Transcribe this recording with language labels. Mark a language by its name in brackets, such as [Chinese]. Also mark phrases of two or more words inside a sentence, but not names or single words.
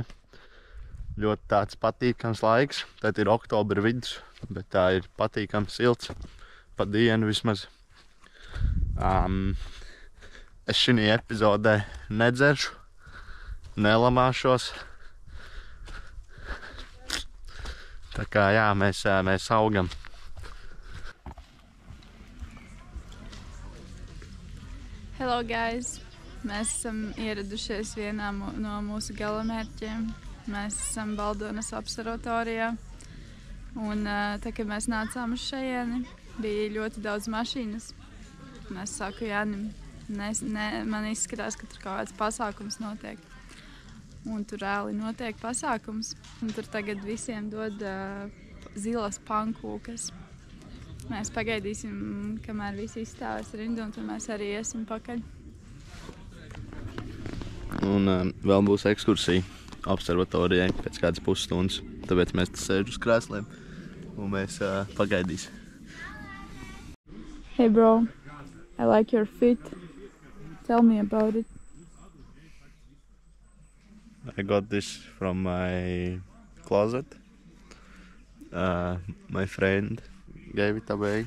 [Latvian] Ļoti tāds patīkams laiks. Tad ir oktobra vidus, bet tā ir patīkams silts. Pa dienu vismaz. Es šī epizodē nedzeršu, nelamāšos. Tā kā jā, mēs augam. [English] Hello guys! [Latvian] Mēs esam ieradušies vienā no mūsu galamērķiem. Mēs esam Baldonas observatorijā. Un tā, kad mēs nācām uz šejieni, bija ļoti daudz mašīnas. Un es saku Jānim, man izskatās, ka tur kaut kāds pasākums notiek. Un tur reāli notiek pasākums. Un tur tagad visiem dod zilas pankūkas. Mēs pagaidīsim, kamēr visi izstāvēs rindu, un tad mēs arī iesim pakaļ. Un vēl būs ekskursija observatorijai pēc kādas pusstundas. Tāpēc mēs te sēžam uz krēsliem un mēs pagaidīsim. [English] Hey bro, I like your fit. Tell me about it. I got this from my closet. My friend gave it away.